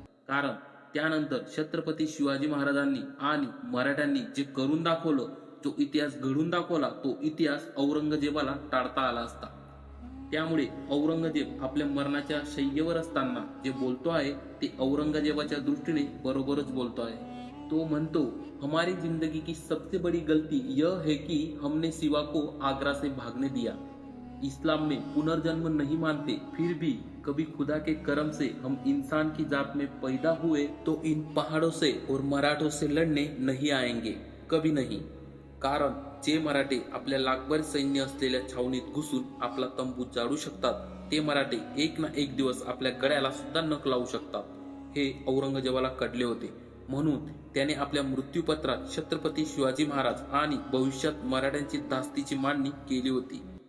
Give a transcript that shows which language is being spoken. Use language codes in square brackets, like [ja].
[mr] कारण त्यानंतर छत्रपती शिवाजी महाराजांनी आणि मराठ्यांनी जे करून दाखवलं, जो इतिहास घडून दाखवला, तो इतिहास औरंगजेबाला टाळता आला असता. त्यामुळे औरंगजेब आपल्या मरणाच्या शय्येवर असताना जे बोलतो आहे ते औरंगजेबाच्या दृष्टीने बरोबरच बोलतो आहे. तो म्हणतो, [hi] हमारी जिंदगी की सबसे बड़ी गलती यह है कि हमने सिवा को आगरा से भागने दिया. इस्लाम में पुनर्जन्म नहीं मानते, फिर भी कभी खुदा के करम से हम इंसान की जात में पैदा हुए तो इन पहाड़ों से और मराठों से लड़ने नहीं आएंगे, कभी नहीं. [mr] कारण जे मराठे आपल्या लाखभर सैन्य असलेल्या छावणीत घुसून आपला तंबू जाळू शकतात, ते मराठे एक ना एक दिवस आपल्या गळ्याला सुद्धा नख लावू शकतात. हे औरंगजेबाला कळले होते. म्हणून त्याने आपल्या मृत्यूपत्रात छत्रपती शिवाजी महाराज आणि भविष्यात मराठ्यांची दास्तीची मांडणी केली होती.